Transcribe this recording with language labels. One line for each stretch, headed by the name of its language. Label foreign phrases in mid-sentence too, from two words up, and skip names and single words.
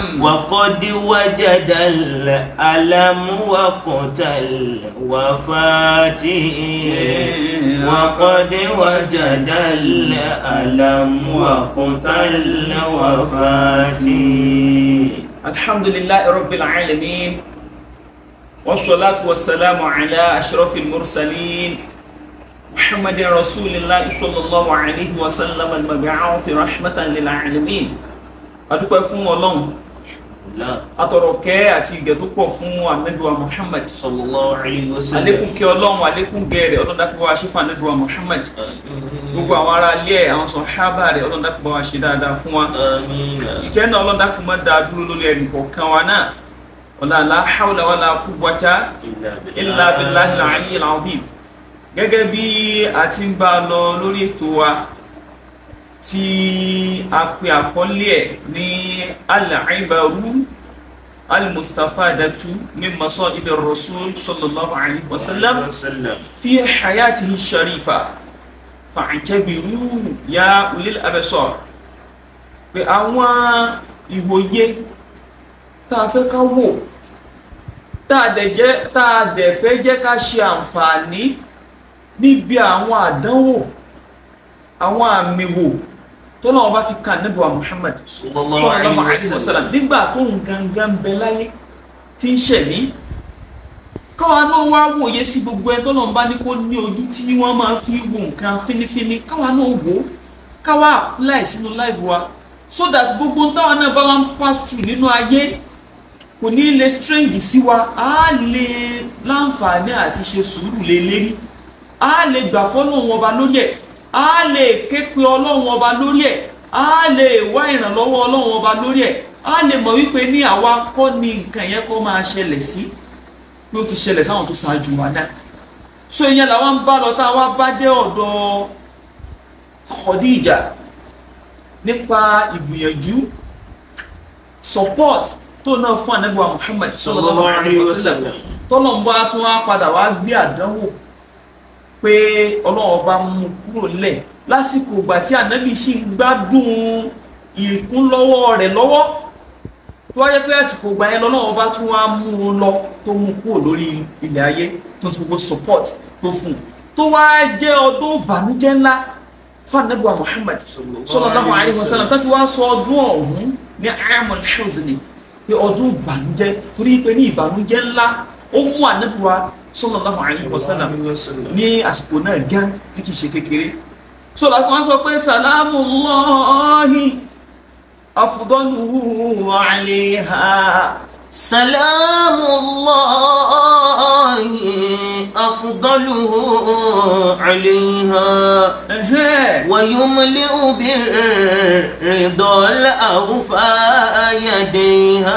Arabic: وقد وجد الألم وقت الوفاة وقد وجد الألم وقت الوفاة. الحمد لله رب العالمين والصلاة والسلام على أشرف المرسلين محمد رسول الله صلى الله عليه وسلم المبعوث رحمة للعالمين.
Yoruba: adúpẹ́ fún Ọlọ́run atọrọkẹ́ àti ìgẹ̀ tó pọ̀ fún Ànábì Muhammad
Arabic: صلى الله عليه وسلم.
Yoruba: àlékún kẹ́ Ọlọ́run àlékún gẹ̀rẹ̀ Ọlọ́run dákun bá wa ṣe fún Ànábì Muhammad gbogbo àwọn ará ilé ẹ̀ àwọn sàhábà rẹ̀ Ọlọ́run dákun bá wa ṣe dáadáa fún wa ìkẹ́ náà Ọlọ́run dákun má dáa dúró lórí ẹnì kọ̀ọ̀kan wa náà
Arabic: ولا حول ولا قوة إلا بالله العلي العظيم. gẹ́gẹ́ bí a ti ń bá lọ lórí ètò wa tí a pè àkọlé ẹ̀ ní العبر المستفادة من مصائب الرسول صلى الله عليه وسلم في حياته الشريفة فاعتبروا يا أولي الأبصار.
Yoruba: pé àwọn ìwòye tá a fẹ́ ká wò tá a dẹ̀ fẹ́ jẹ́ ká ṣe àǹfààní níbi àwọn àdánwò àwọn àmì wò tó náà bá fi kan Ànábì wa Muhammad
Arabic: صلى الله عليه وسلم
Yoruba: nígbà tó ń gangan bẹ láyé tí ń ṣẹ̀mí. káwa náà wá wòye sí gbogbo ẹni tó náà bá ní kó ní ojú tí wọ́n máa fi wo nǹkan fínífíní káwa náà wò káwa apply sínú life wa
English: so that
Yoruba: gbogbo táwa náà bá wọn
English: pass through
Yoruba: nínú ayé kò ní lè strange sí wa á lè láǹfààní àti ṣe sùúrù lé lérí á lè gbà fọ́lọ́run ọba lórí ẹ̀ á lè ké pe Ọlọ́run ọba lórí ẹ̀ á lè wá ìrànlọ́wọ́ Ọlọ́run ọba lórí ẹ̀ á lè mọ̀ wípé ní àwa kọ́ ni nǹkan yẹn kó máa ṣẹlẹ̀ sí bí ó ti ṣẹlẹ̀ sáwọn tó ṣáájú wa dá. so ìyẹn làwọn ń bá lọ tá a wá bá dé ọ̀dọ̀ Khadija nípa ìgbìyànjú support tó náà fún Ànábì wa Muhammad
Arabic: صلى الله عليه وسلم
Yoruba: tọ́lọ́mbà tó wá padà wá gbé àdánwò pé Ọlọ́run ọba mú kúrò lẹ̀ lásìkò ìgbà tí Ànábì sì ń gbádùn ìkúnlọ́wọ́ rẹ̀ lọ́wọ́ tó wáyé pé àsìkò ìgbà yẹn Ọlọ́run ọba tún wá mú un lọ tó mú kúrò lórí ilẹ̀ ayé tó ti gbogbo support tó fún un tó wá jẹ́ ọdún ìbànújẹ́ ńlá fún Ànábì wa Muhammad
Arabic: صلى الله عليه وسلم
Yoruba: tó fi wá sọ ọdún ọ̀hún ní
Arabic: عام الحزن
Yoruba: pé ọdún ìbànújẹ́ torí pé ní ìbànújẹ́ ńlá ó mú Ànábì wa
Arabic: صلى الله عليه وسلم
Yoruba: ní àsìkò náà gan tí kìí ṣe kékeré. so láti wọ́n sọ pé
Arabic: سلام الله أفضله عليها سلام الله أفضله عليها ويملأ بالرضا الأوفى يديها.